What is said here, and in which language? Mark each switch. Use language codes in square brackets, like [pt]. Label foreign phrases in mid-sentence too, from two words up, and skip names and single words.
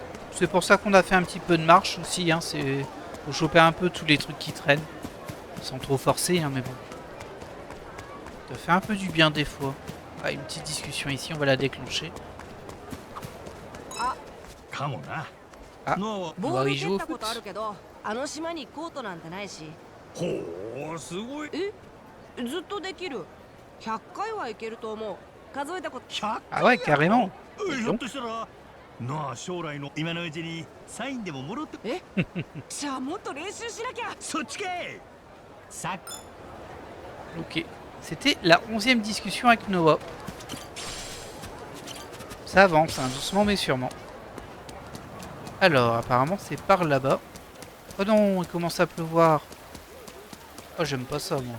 [fr] C'est pour ça qu'on a fait un petit peu de marche aussi. Hein, c'est pour choper un peu tous les trucs qui traînent. Sans trop forcer, hein, mais bon. Ça fait un peu du bien des fois. Ah, une petite discussion ici, on va la déclencher. Ah, on va y jouer au foot. [ja] ほうすごいずっとできる。100回はいけると思う。数えたこと。 100 [fr] Ah ouais, carrément. [ja] ひょっとしたらなあ将来の今のうちにサインでももろってえじゃあもっと練習しなきゃ。そっちかいさっ [fr] Ok. C'était la 11e discussion avec Noah. Ça avance, hein, doucement mais sûrement. Alors, apparemment, c'est par là-bas. Oh non, il commence à pleuvoir. Oh, j'aime pas ça, moi.